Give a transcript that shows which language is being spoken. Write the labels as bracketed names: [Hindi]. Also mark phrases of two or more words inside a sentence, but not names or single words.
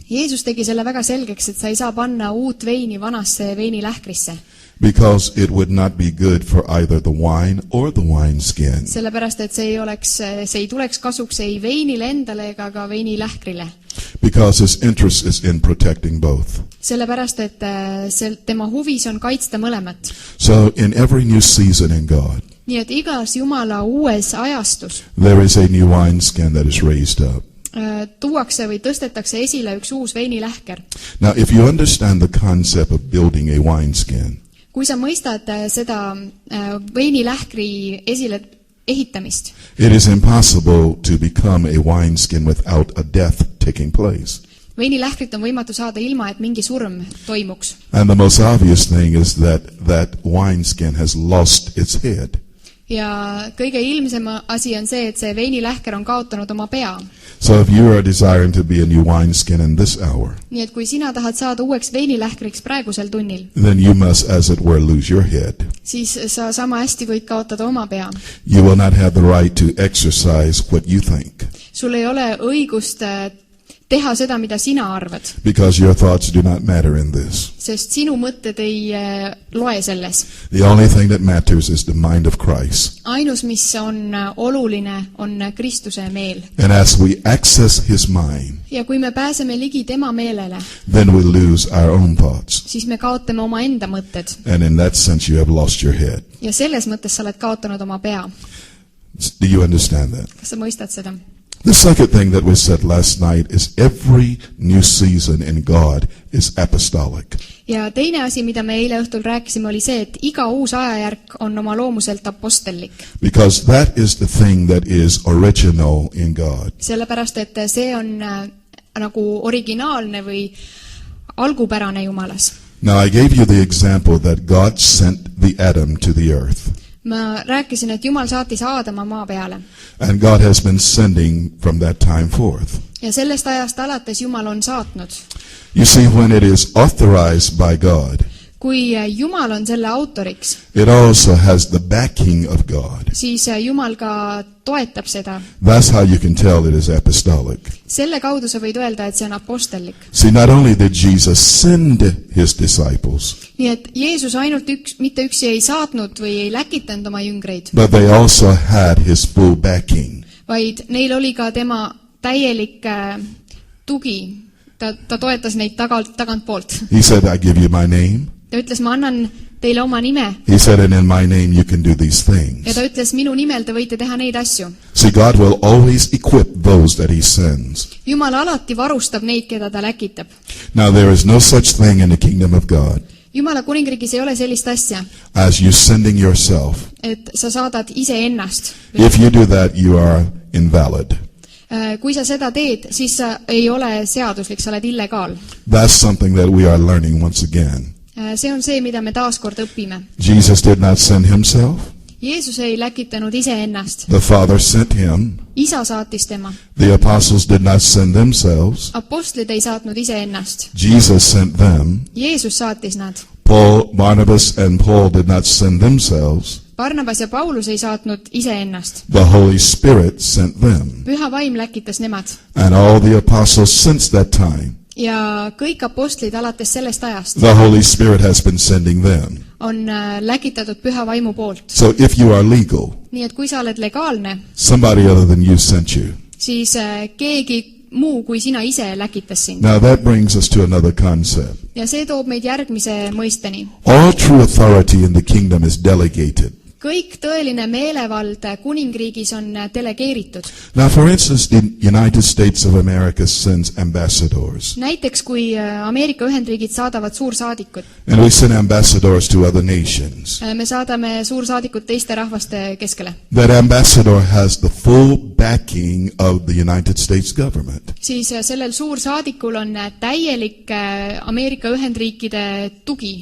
[Estonian] Jeesus tegi selle väga selgeks, et sa ei saa panna uut veini vanasse veinilähkrisse. [English] Because it would not be good for either the wine or the wineskin. [Estonian] Sellepärast, et see ei tuleks kasuks ei veinile endale ega ka veinilähkrile. [English] Because his interest is in protecting both. [Estonian] Sellepärast, et tema huvis on kaitsta mõlemat. [English] So in every new season in God, [Estonian] nii et igas Jumala uues ajastus [English] there is a new wineskin that is raised up. [Estonian] Tuuakse või tõstetakse esile üks uus veinilähker. [English] Now if you understand the concept of building a wineskin, [Estonian] kui sa mõistad seda veinilähkri esile ehitamist, [English] it is impossible to become a wineskin without a death taking place. [Estonian] veinilähkrit on võimatu saada ilma, et mingi surm toimuks. [English] And the most obvious thing is that wineskin has lost its head. [Estonian] Ja kõige ilmsem asi on see, et see veinilähker on kaotanud oma pea. [English] So if you are desiring to be a new wineskin in this hour, [Estonian] Nii et kui sina tahad saada uueks veinilähkriks praegusel tunnil, [English] then you must, as it were, lose your head. [Estonian] siis sa sama hästi võid kaotada oma pea. [English] You will not have the right to exercise what you think, [Estonian] Sul ei ole õigust teha seda, mida sina arvad, [English] because your thoughts do not matter in this. [Estonian] sest sinu mõtted ei loe selles. [English] The only thing that matters is the mind of Christ. [Estonian] Ainus, mis on oluline, on Kristuse meel. [English] And as we access his mind, [Estonian] Ja kui me pääseme ligi tema meelele, [English] then we lose our own thoughts. [Estonian] siis me kaotame oma enda mõtted. [English] And in that sense, you have lost your head. [Estonian] Ja selles mõttes sa oled kaotanud oma pea. [English] Do you understand that? [Estonian] Kas sa mõistad seda? [English] The second thing that we said last night is every new season in God is apostolic. [Estonian] Ja teine asi, mida me eile õhtul rääkisime, oli see, et iga uus ajajärk on oma loomuselt apostellik. [English] Because that is the thing that is original in God. [Estonian] Sellepärast, et see on nagu originaalne või algupärane Jumalas. [English] Now I gave you the example that God sent the Adam to the earth. [Estonian] Ma rääkisin, et Jumal saatis Aadama maa peale. [English] And God has been sending from that time forth. [Estonian] Ja sellest ajast alates Jumal on saatnud. [English] You see, when it is authorized by God, [Estonian] Kui Jumal on selle autoriks, [English] it also has the backing of God. [Estonian] siis Jumal ka toetab seda. [English] That's how you can tell it is apostolic. [Estonian] Selle kaudu sa võid öelda, et see on apostellik. [English] See, not only did Jesus send his disciples, [Estonian] Nii et Jeesus ainult mitte üksi ei saatnud või ei läkitanud oma jüngreid, [English] but they also had his full backing. [Estonian] vaid neil oli ka tema täielik tugi. Ta toetas neid tagantpoolt. [English] He said, I give you my name. [Estonian] Ta ütles, ma annan teile oma nime. [English] He said, and in my name you can do these [Estonian] Ja [English] things. [Estonian] ta ütles, minu nimel te võite teha neid asju. [English] See, God will always equip those that he sends. [Estonian] Jumal alati varustab neid, keda ta läkitab. [English] Now, there is no such thing in the kingdom of God [Estonian] Jumala kuningriigis ei ole sellist asja, [English] as you sending yourself. [Estonian] et sa saadad iseennast. [English] If you do that, you are invalid. [Estonian] Kui sa seda teed, siis sa ei ole seaduslik, sa oled illegaal. [English] That's something that we are learning once again. [Estonian] See on see, mida me taaskord õpime. [English] Jesus did not send himself. [Estonian] Jeesus ei läkitanud iseennast. [English] The Father sent him. [Estonian] Isa saatis tema. [English] The apostles did not send themselves. [Estonian] Apostlid ei saatnud iseennast. [English] Jesus sent them. [Estonian] Jeesus saatis nad. [English] Paul, Barnabas, and Paul did not send themselves. [Estonian] Barnabas ja Paulus ei saatnud iseennast. [English] The Holy Spirit sent them. [Estonian] Püha vaim läkitas nemad. [English] And all the apostles since that time, [Estonian] Ja kõik apostlid alates sellest ajast [English] the Holy Spirit has been sending them. [Estonian] on läkitatud püha vaimu poolt. [English] So if you are legal, [Estonian] Nii et kui sa oled legaalne, [English] somebody other than you sent you. [Estonian] siis keegi muu kui sina ise läkitas sind. [English] Now that brings us to another concept. [Estonian] Ja see toob meid järgmise mõisteni. [English] All true authority in the kingdom is delegated. [Estonian] Kõik tõeline meelevald kuningriigis on delegeeritud. [English] Now, for instance, the United States of America sends ambassadors. [Estonian] Näiteks kui Ameerika Ühendriigid saadavad suursaadikut. [English] And we send ambassadors to other nations. [Estonian] Me saadame suursaadikut teiste rahvaste keskele. [English] That ambassador has the full backing of the United States government. [Estonian] Siis sellel suursaadikul on täielik Ameerika Ühendriikide tugi.